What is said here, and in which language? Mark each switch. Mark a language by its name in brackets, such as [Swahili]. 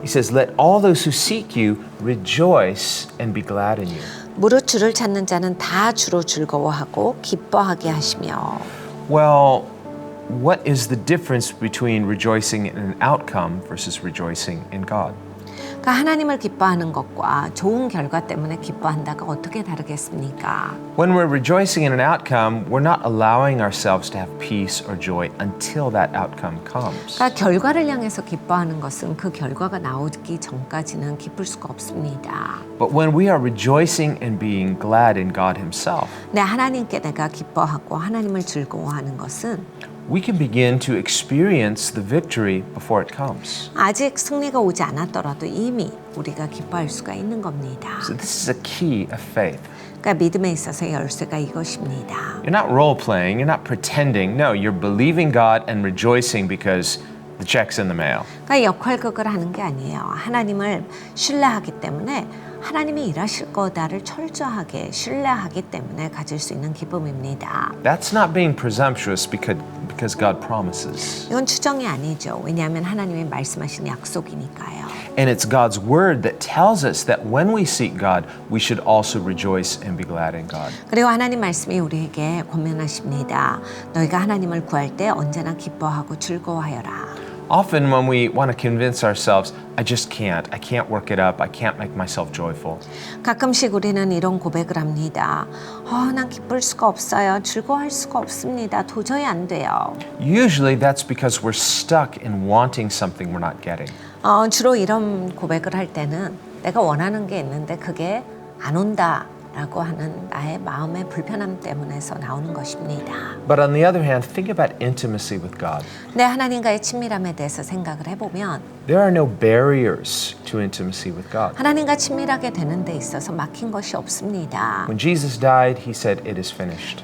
[English] He says, let all those who seek you rejoice and be glad in you. [Korean] 무릇 주를 찾는 자는 다 주로 즐거워하고 기뻐하게 하시며. [English] Well, what is the difference between rejoicing in an outcome versus rejoicing in God? [Korean] 그러니까 하나님을 기뻐하는 것과 좋은 결과 때문에 기뻐한다가 어떻게 다르겠습니까? [English] When we're rejoicing in an outcome, we're not allowing ourselves to have peace or joy until that outcome comes. [Korean] 그러니까 결과를 향해서 기뻐하는 것은 그 결과가 나오기 전까지는 기쁠 수가 없습니다. [English] But when we are rejoicing and being glad in God Himself, [Korean] 네, 하나님께 내가 기뻐하고 하나님을 즐거워하는 것은 [English] we can begin to experience the victory before it comes. [Korean] 아직 승리가 오지 않았더라도 이미 우리가 기뻐할 수가 있는 겁니다. [English] So this is a key of faith. [Korean] 그러니까 믿음에 있어서의 열쇠가 이것입니다. [English] You're not role playing, you're not pretending. No, you're believing God and rejoicing because the check's in the mail. [Korean] 그러니까 역할극을 하는 게 아니에요. 하나님을 신뢰하기 때문에 하나님이 일하실 거다를 철저하게 신뢰하기 때문에 가질 수 있는 기쁨입니다. [English] That's not being presumptuous because God promises. [Korean] 이건 추정이 아니죠. 왜냐하면 하나님이 말씀하신 약속이니까요. [English] And it's God's word that tells us that when we seek God, we should also rejoice and be glad in God. [Korean] 그리고 하나님 말씀이 우리에게 권면하십니다. 너희가 하나님을 구할 때 언제나 기뻐하고 즐거워하여라. [English] Often when we want to convince ourselves, I just can't. I can't work it up. I can't make myself joyful. [Korean] 가끔씩 우리는 이런 고백을 합니다. 난 기쁠 수가 없어요. 즐거워할 수가 없습니다. 도저히 안 돼요. [English] Usually that's because we're stuck in wanting something we're not getting. [Korean] 주로 이런 고백을 할 때는 내가 원하는 게 있는데 그게 안 온다. 라고 하는 나의 마음의 불편함 때문에서 나오는 것입니다. [English] But on the other hand, think about intimacy with God. [Korean] 내 하나님과의 친밀함에 대해서 생각을 해보면 [English] There are no barriers to intimacy with God. [Korean] 하나님과 친밀하게 되는 데 있어서 막힌 것이 없습니다. [English] When Jesus died, He said, "It is finished."